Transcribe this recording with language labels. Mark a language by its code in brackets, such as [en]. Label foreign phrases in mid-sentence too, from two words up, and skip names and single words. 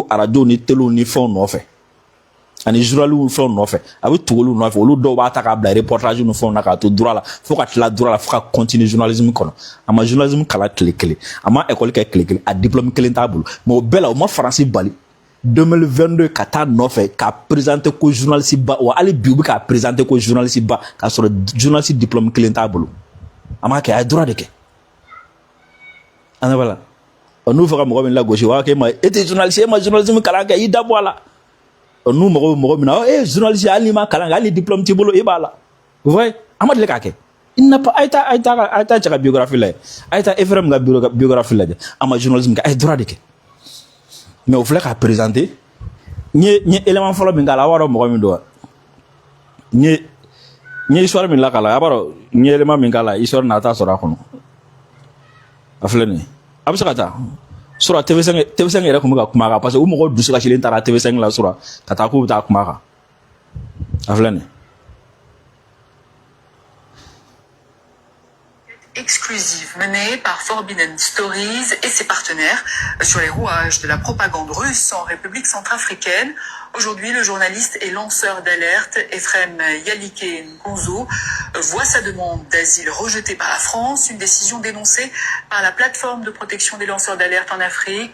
[bm] radio ni télé ni fɛnw nɔfɛ ani journalistes ni fɛnw nɔfɛ a bɛ tugu olu nɔfɛ olu dɔw b'a ta k'a bila reportage ni fɛnw na k'a to droit la fo ka tila droit la fo ka continuer journalisme kɔnɔ a ma journalisme kalan tile kelen a ma école kɛ tile kelen a diplôme kelen t'a bolo mais o bɛɛ la o ma Faransi bali 2022 ka taa nɔfɛ k'a présenter ko [fr] journaliste ba [bm] wa hali bi u bɛ k'a présenter ko [fr] journaliste ba [bm] k'a sɔrɔ journaliste diplôme kelen t'a bolo a m'a kɛ a ye droit de kɛ an b'a la n'u fɛ ka mɔgɔ min lagosi u b'a kɛ e ma e tɛ journaliste e ma journalisme kalan kɛ i dabɔ a la n'u mago bɛ mɔgɔ min na e journaliste hali n'i ma kalan kɛ hali diplôme t'i bolo e b'a la [fr] vous voyez [bm] a ma deli k'a kɛ [fr] il n'a pas [bm] a ye taa cɛ ka biographie lajɛ a ye taa Efrem ka biographie lajɛ a ma journalisme kɛ a ye droit de kɛ mais o filɛ k'a présenter n ye élément fɔlɔ min k'a la a b'a dɔn mɔgɔ min don wa n ye histoire min lakala a b'a dɔn n ye élément min k'a la histoire n'a t'a sɔrɔ a kɔnɔ a filɛ nin ye a bɛ se ka taa sura TV5 yɛrɛ tun bɛ ka kuma a kan parce que u mɔgɔw dusu kasilen taara TV5 la sura ka taa k'u bɛ taa kuma a kan a filɛ nin ye. [fr] Exclusive menée par Forbidden Stories et ses partenaires sur les rouages de la propagande russe en République centrafricaine. Aujourd'hui, le journaliste et lanceur d'alerte Efrem Yalike Ngonzo voit sa demande d'asile rejetée par la France, une décision dénoncée par la plateforme de protection des lanceurs d'alerte en Afrique.